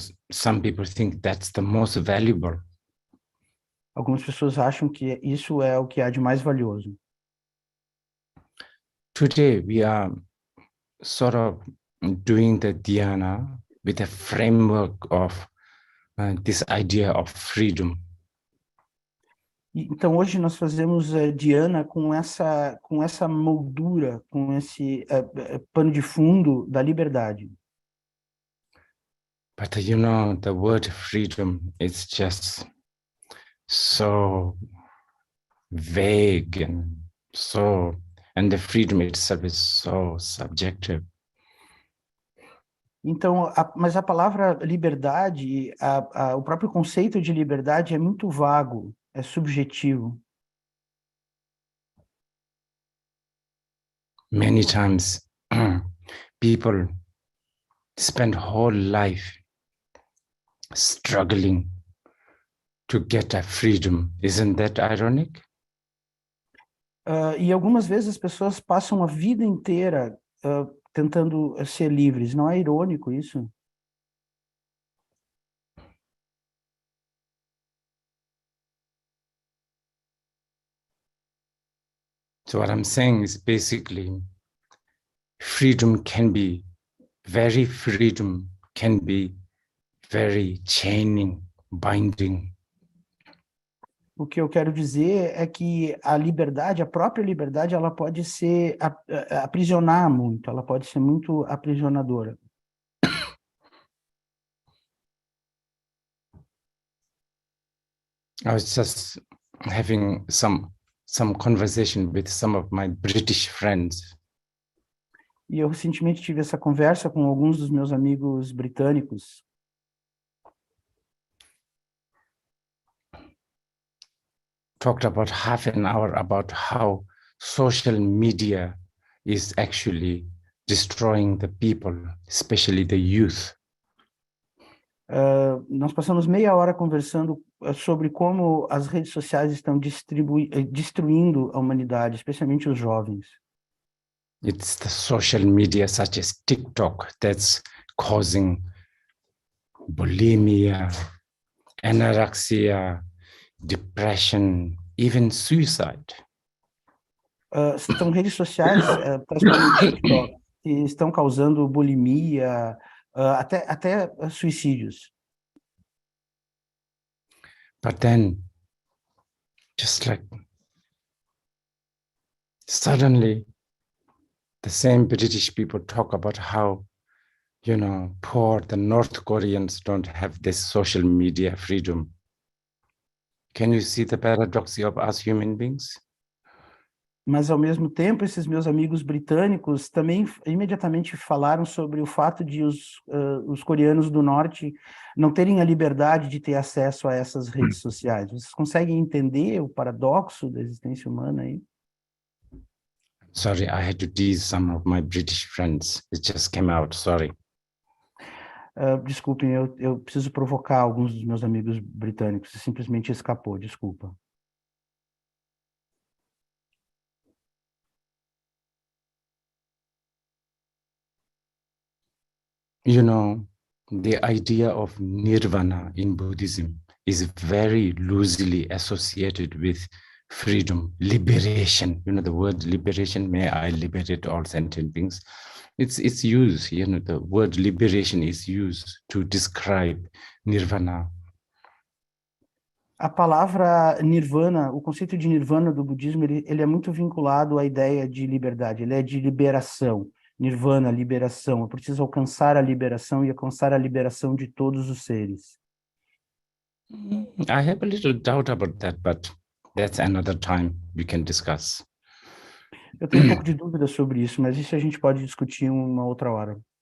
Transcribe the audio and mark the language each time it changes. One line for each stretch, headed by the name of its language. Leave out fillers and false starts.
English: Some people think that's the most valuable.
Portuguese: Algumas pessoas acham que isso é o que há de mais valioso.
English: Today we are sort of doing the Dhyāna with a framework of this idea of freedom.
Portuguese: Então hoje nós fazemos Dhyāna com essa moldura, com esse pano de fundo da liberdade.
English: But you know, the word freedom is just so vague and the freedom itself is so subjective.
Portuguese: Então, mas a palavra liberdade, o próprio conceito de liberdade é muito vago, é subjetivo.
English: Many times people spend whole life struggling to get a freedom. Isn't that ironic?
Portuguese: E algumas vezes as pessoas passam a vida inteira tentando ser livres. Não é irônico isso?
English: So what I'm saying is basically freedom can be very chaining, binding.
Portuguese: O que eu quero dizer é que a liberdade, a própria liberdade, ela pode ser aprisionar muito, ela pode ser muito aprisionadora.
English: I was just having some conversation with some of my British friends.
Portuguese: E eu recentemente tive essa conversa com alguns dos meus amigos britânicos.
English: Talked about half an hour about how social media is actually destroying the people, especially the youth.
Portuguese: Nós passamos meia hora conversando sobre como as redes sociais estão destruindo a humanidade, especialmente os jovens.
English: It's the social media such as TikTok that's causing bulimia, anorexia, depression, even suicide.
Portuguese: São redes sociais, tais como o TikTok, que estão causando bulimia, até suicídios.
English: But then, just like suddenly, the same British people talk about how, you know, poor the North Koreans don't have this social media freedom. Can you see the paradox of us human beings?
Portuguese: Mas, ao mesmo tempo, esses meus amigos britânicos também imediatamente falaram sobre o fato de os coreanos do norte não terem a liberdade de ter acesso a essas redes sociais. Vocês conseguem entender o paradoxo da existência humana aí?
English: Sorry, I had to tease some of my British friends. It just came out, sorry.
Portuguese: Desculpem, eu preciso provocar alguns dos meus amigos britânicos. Simplesmente escapou, desculpa.
English: You know, the idea of nirvana in Buddhism is very loosely associated with freedom, liberation. You know, the word liberation, may I liberate all sentient beings. It's used, you know, the word liberation is used to describe nirvana.
Portuguese: A palavra nirvana, o conceito de nirvana do budismo, ele é muito vinculado à ideia de liberdade, ele é de liberação. Nirvana, liberação. Eu preciso alcançar a liberação e alcançar a liberação de todos os seres.
English: I have a little doubt about that, but that's another time we can discuss.
Portuguese: Eu tenho um pouco de dúvida sobre isso, mas isso a gente pode discutir uma outra hora.